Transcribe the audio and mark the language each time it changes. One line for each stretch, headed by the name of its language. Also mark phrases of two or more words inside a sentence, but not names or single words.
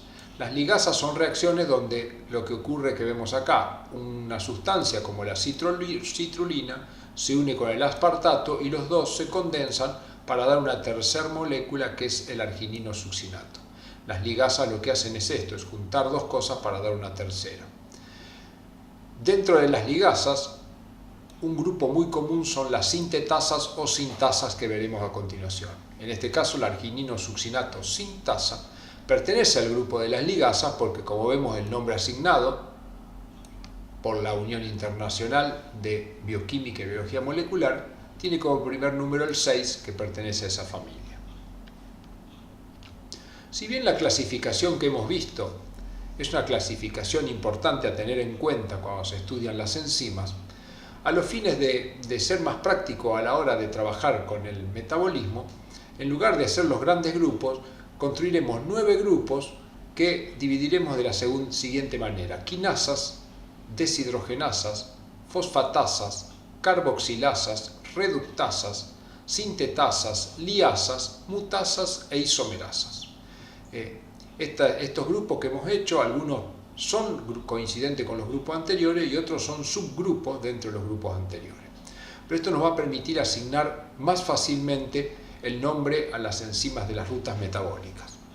Spanish: Las ligasas son reacciones donde lo que ocurre que vemos acá, una sustancia como la citrulina se une con el aspartato y los dos se condensan para dar una tercera molécula que es el arginino succinato. Las ligasas lo que hacen es esto, es juntar dos cosas para dar una tercera. Dentro de las ligasas, un grupo muy común son las sintetasas o sintasas que veremos a continuación. En este caso, el arginino succinato sintasa pertenece al grupo de las ligasas porque, como vemos, el nombre asignado por la Unión Internacional de Bioquímica y Biología Molecular tiene como primer número el 6, que pertenece a esa familia. Si bien la clasificación que hemos visto es una clasificación importante a tener en cuenta cuando se estudian las enzimas, a los fines de ser más práctico a la hora de trabajar con el metabolismo, en lugar de hacer los grandes grupos, construiremos 9 grupos que dividiremos de la siguiente manera: quinasas, deshidrogenasas, fosfatasas, carboxilasas, reductasas, sintetasas, liasas, mutasas e isomerasas. Estos grupos que hemos hecho, algunos son coincidentes con los grupos anteriores y otros son subgrupos dentro de los grupos anteriores. Pero esto nos va a permitir asignar más fácilmente el nombre a las enzimas de las rutas metabólicas.